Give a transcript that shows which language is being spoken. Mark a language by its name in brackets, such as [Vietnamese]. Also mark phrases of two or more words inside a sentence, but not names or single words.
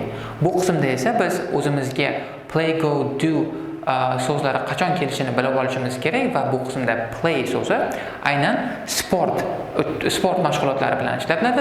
[Uzbek] Bu qismda esa biz o'zimizga play, go, do so'zlari qachon kelishini bilib olishimiz kerak va bu qismda play so'zi aynan sport mashg'ulotlari bilan ishlatiladi.